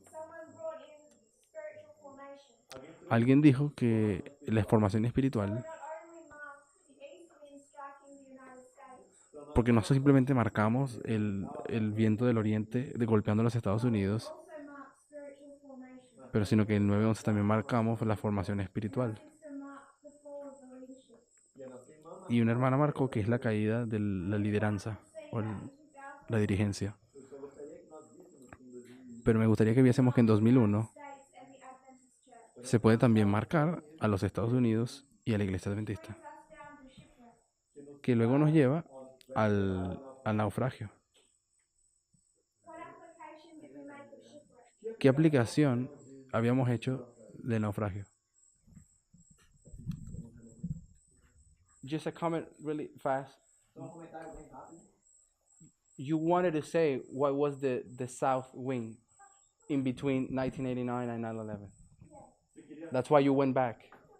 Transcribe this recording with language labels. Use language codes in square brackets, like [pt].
[en] Someone brought in spiritual formation. [es] alguien dijo que la formación espiritual, [en] Not only mark the east wind striking the United States, [es] porque no simplemente marcamos el viento del oriente golpeando los Estados Unidos, [en] also mark spiritual formation. [es] pero sino que el 9/11 también marcamos la formación espiritual. [en] Sister marked the fall of the leadership. [es] Y una hermana marcó que es la caída de la lideranza o la dirigencia. Pero me gustaría que viésemos que en 2001 [en] States and the Adventist Church. [es] se puede también marcar a los Estados Unidos y a la Iglesia Adventista, [en] Brings us down to shipwreck. [es] que luego nos lleva al naufragio. [en] What application did we make of shipwreck? [es] ¿Qué aplicación habíamos hecho del naufragio? [en] Just a comment really fast. You wanted to say what was the south wing in between 1989 and 9/11. That's why you went back.